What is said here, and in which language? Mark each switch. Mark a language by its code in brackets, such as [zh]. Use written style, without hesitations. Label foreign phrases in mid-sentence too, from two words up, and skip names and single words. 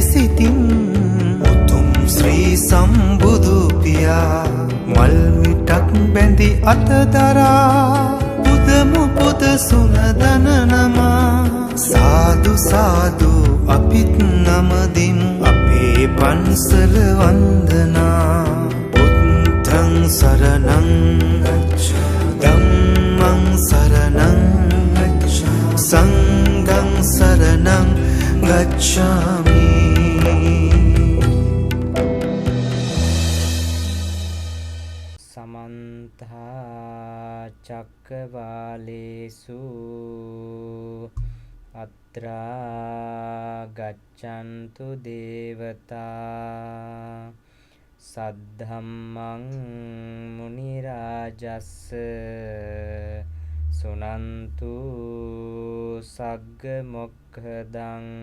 [si] සිතින් උතුම් ශ්‍රී සම්බුදු පියා මල් මිටක් බැඳි අතදරා පුදමු පුද සුනදන නමා සාදු සාදු අපිත් නමදිමු අපේ පන්සල වන්දනා [pi] බුද්ධං සරණං ධම්මං සරණං සංඝං සරණං ගච්ඡාමි. සමන්ත චක්කවාලේසු අත්‍රා ගච්ඡන්තු දේවතා සද්ධම්මං මුනි රාජස්ස සුනන්තු සග්ග මොක්ඛදං